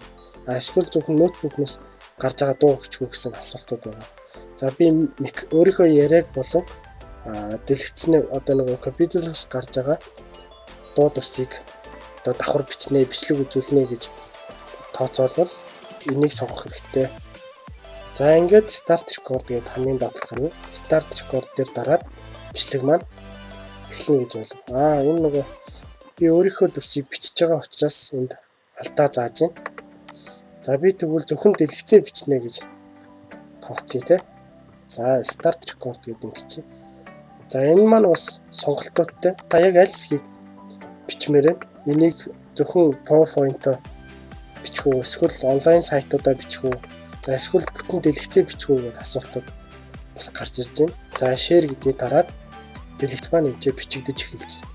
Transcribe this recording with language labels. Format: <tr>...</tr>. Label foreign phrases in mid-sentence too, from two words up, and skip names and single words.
<mn>Эсвэл зөвхөн ноутбукнаас гарч байгаа дуу бичих үү гэсэн асуултууд байна. За би өөрийнхөө яриаг болон дэлгэцний одоо нэг компьютероос гарч байгаа дуу дүрсийг одоо давхар бичнэ, бичлэг үзүүлнэ гэж тооцоолбол энийг сонгох хэрэгтэй. За ингээд</mn> <en>start record</en> <mn>гэдэг хамгийн доод гарна.</mn> <en>Start record</en> <mn>дээр дараад бичлэг маань эхэлнэ гэж байна. Энэ нөгөө би өөрийнхөө дүрсийг бичиж байгаа учраас энд алдаа зааж байна. За би тэгвэл зөвхөн дэлгэцээ бичнэ гэж тооцъё те. За</mn> <en>start record</en> <mn>гэдэг ингэчээ. За энэ маань бас сонголтуудтай. Та яг аль хэсгийг бичмээр байна. Энийг зөвхөн PowerPoint-оор бичих үү, эсвэл онлайн сайтуудаар бичих үү, за эсвэл бүтэн дэлгэцээ бичих үү гэдэг асуултууд бас гарч ирж байна. За share гэдгийг дараад дэлгэц маань энэ бичигдэж эхэлж байна.</mn>